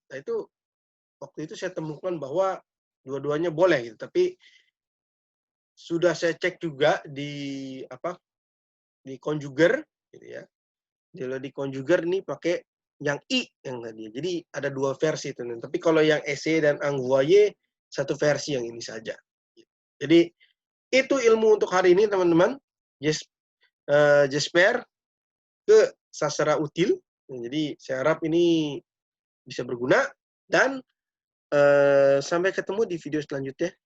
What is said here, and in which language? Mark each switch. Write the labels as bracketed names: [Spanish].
[Indonesian] Nah itu waktu itu saya temukan bahwa dua-duanya boleh gitu, tapi sudah saya cek juga di conjuger gitu ya. Kalau di conjuger ini pakai yang I yang tadi. Jadi ada dua versi itu. Tapi kalau yang essayer dan envoyer satu versi yang ini saja. Jadi itu ilmu untuk hari ini teman-teman. [French] J'espère que ça sera utile. [Indonesian] Jadi saya harap ini bisa berguna dan sampai ketemu di video selanjutnya.